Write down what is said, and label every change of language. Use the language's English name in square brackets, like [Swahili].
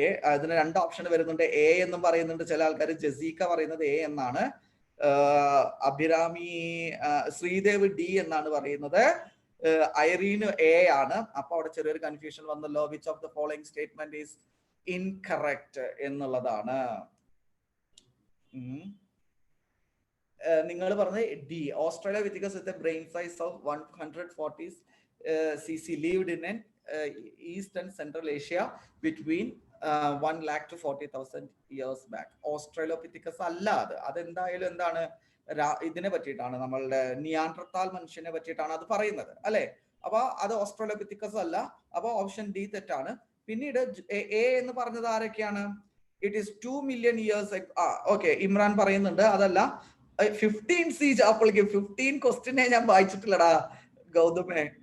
[Malayalam] അതിന് 2 ഓപ്ഷൻ വരുന്നുണ്ട്, എ എന്നും പറയുന്നുണ്ട് ചില ആൾക്കാർ, ജസീക്ക പറയുന്നത് എ എന്നാണ്, അഭിരാമി, ശ്രീദേവ് ഡി എന്നാണ് പറയുന്നത്, ഐറീന് എ ആണ്. അപ്പൊ അവിടെ ചെറിയൊരു കൺഫ്യൂഷൻ വന്നല്ലോ. [English] which of the following statement is incorrect [Malayalam] എന്നുള്ളതാണ്. നിങ്ങൾ പറഞ്ഞത് [English] D, Australopithecus with a brain size of 140 cc lived in an East and Central Asia between 1 lakh to 40,000 years back. [Malayalam] ഓസ്ട്രേലിയപിഥെക്കസ് അല്ല അത്. അതെന്തായാലും എന്താണ്, ഇതിനെ പറ്റിയിട്ടാണ്, നമ്മളുടെ നിയാൻഡർതാൽ മനുഷ്യനെ പറ്റിയിട്ടാണ് അത് പറയുന്നത്, അല്ലെ? അപ്പൊ അത് ഓസ്ട്രേലിയപിഥെക്കസ് അല്ല. അപ്പൊ ഓപ്ഷൻ ഡി തെറ്റാണ്. പിന്നീട് എ എന്ന് പറഞ്ഞത് ആരൊക്കെയാണ്? [English] It is 2 million years. [Malayalam] Okay, Imran പറയുന്നുണ്ട് അതല്ല. 15C അപ്പോഴേക്കും 15 ക്വസ്റ്റിനെ ഞാൻ വായിച്ചിട്ടില്ലടാ ഗൗതമേ.